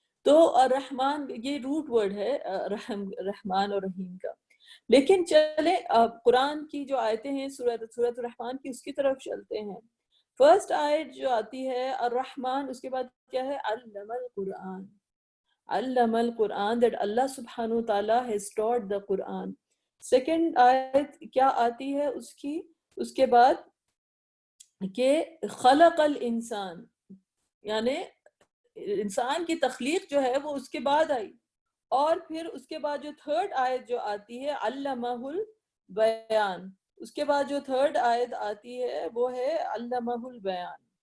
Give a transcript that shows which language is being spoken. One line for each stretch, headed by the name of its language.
Urdu: تو الرحمن یہ روٹ ورڈ ہے رحمان اور رحیم کا. لیکن چلے قرآن کی جو آیتیں ہیں سورۃ الرحمن کی، اس کی طرف چلتے ہیں. فرسٹ آیت جو آتی ہے الرحمن، اس کے بعد کیا ہے؟
Arabic: علم القرآن. علم القرآن,
English: that Allah subhanahu wa ta'ala has taught the Quran.
Urdu: Second آیت کیا آتی ہے اس کی, اس کے بعد کہ خلق الانسان, یعنی انسان کی تخلیق جو ہے وہ اس کے بعد آئی. اور پھر اس کے بعد جو تھرڈ آیت جو آتی ہے علمہ البیان, اس کے بعد جو تھرڈ آیت آتی ہے وہ ہے علمہ البیان.